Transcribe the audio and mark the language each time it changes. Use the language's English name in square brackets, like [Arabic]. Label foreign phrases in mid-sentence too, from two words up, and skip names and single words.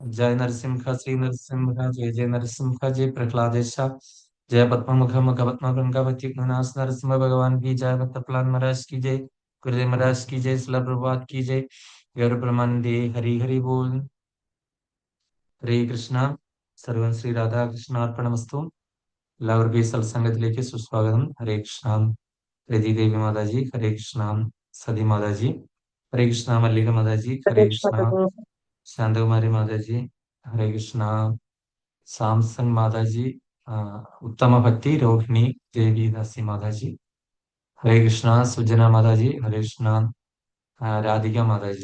[Hindi] जय नरसिंह श्री नरसिंह जय जय नरसिंह जय प्रहलादेश जय पद्ममुख मुख पद्मगंगावती घनास नरसिंह भगवान की जय भक्त प्रहलाद महाराज की जय गुरुदेव महाराज की जय शिला प्रभुपाद की जय गौर ब्रह्मानंदे हरि हरि बोल [Sanskrit] ഹരേ കൃഷ്ണ സർവം ശ്രീ രാധാകൃഷ്ണാർപ്പണമസ്തു. [Malayalam] എല്ലാവർക്കും ഈ സത്സംഗത്തിലേക്ക് സുസ്വാഗതം. ഹരേ കൃഷ്ണ രതിദേവി മാതാജി, ഹരേ കൃഷ്ണ സതി മാതാജി, ഹരേ കൃഷ്ണ മല്ലിക മാതാജി, ഹരേ कृष्ण കൃഷ്ണ प्रभु। ശാന്തകുമാരി മാതാജി, ഹരേ കൃഷ്ണ സാംസങ് മാതാജി, ഉത്തമ ഭക്തി രോഹിണി ദേവി ദാസി മാതാജി, ഹരേ കൃഷ്ണ സുജന മാതാജി, ഹരേ കൃഷ്ണ രാധിക മാതാജി.